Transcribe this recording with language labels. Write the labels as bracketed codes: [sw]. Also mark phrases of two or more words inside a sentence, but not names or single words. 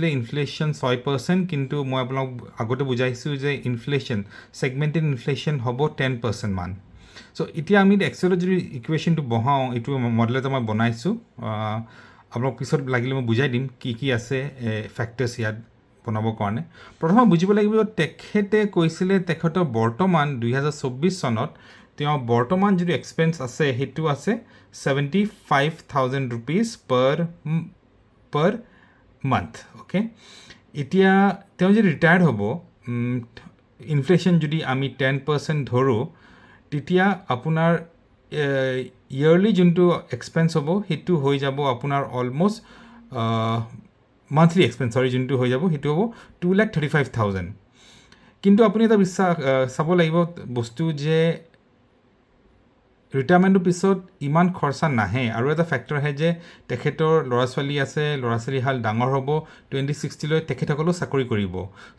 [as] ইনফ্লেশ্যন 6% কিন্তু মই আপোনাক আগতে বুজাইছো যে ইনফ্লেশ্যন [en] segmented inflation [as] হ'ব 10% মান সো এতিয়া আমি এক্সেলত যদি ইকুৱেশ্যনটো বহাও এইটো মডেলটা মই বনাইছো আপোনাক পিছত লাগিলে মই বুজাই দিম কি আছে ফ্যাক্টৰছ ইয়াত বনাবৰ কাৰণে প্ৰথমে বুজিব লাগিব তেখেতে কৈছিলে তেখেতৰ বৰ্তমান 2024 চনত তেওঁ বৰ্তমান যদি এক্সপেন্স আছে হেতু আছে 75000 [en] rupees per month [as] ওকে এতিয়া তেওঁ যদি ৰিটায়াৰ্ড হ'ব ইনফ্লেশ্যন যদি আমি 10% ধৰো তেতিয়া আপোনাৰ ইয়াৰলি যোনটো এক্সপেন্স হ'ব হেতু হৈ যাব আপোনাৰ অলমোষ্ট [en] monthly expense sorry [as] যোনটো হৈ যাব হেতু হ'ব 2,35,000 কিন্তু আপুনি এটা বিশ্বাস চাব লাগিব বস্তু যে ৰিটায়াৰমেন্টৰ পিছত ইমান খৰচা নাহে আৰু এটা ফ্যাক্টৰ আছে যে তেখেতৰ ল'ৰা ছোৱালী আছে ল'ৰা ছোৱালী হাল ডাঙৰ হ'ব 2060 লৈ তেখেতসকলো চাকৰি কৰিব সো